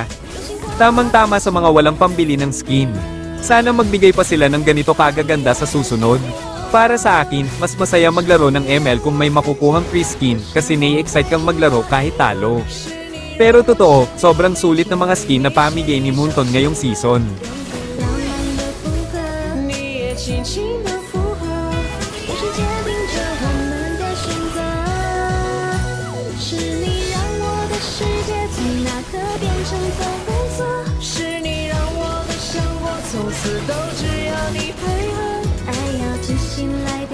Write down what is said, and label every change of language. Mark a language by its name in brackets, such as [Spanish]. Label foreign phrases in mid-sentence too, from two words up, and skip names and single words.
[Filipino] Tamang-tama sa mga walang pambili ng skin. Sana magbigay pa sila ng ganito kagaganda sa susunod. Para sa akin, mas masaya maglaro ng ML kung may makukuhang [English] free skin [Filipino] kasi nai-excite kang maglaro kahit talo. Pero totoo, sobrang sulit na mga skin na pamigay ni Moonton ngayong season. [Chinese] 浪漫的风格，你也轻轻的附和，也是坚定着我们的选择。是你让我的世界从那刻变成粉红色，是你让我的生活从此都只要你配合。爱要真心来。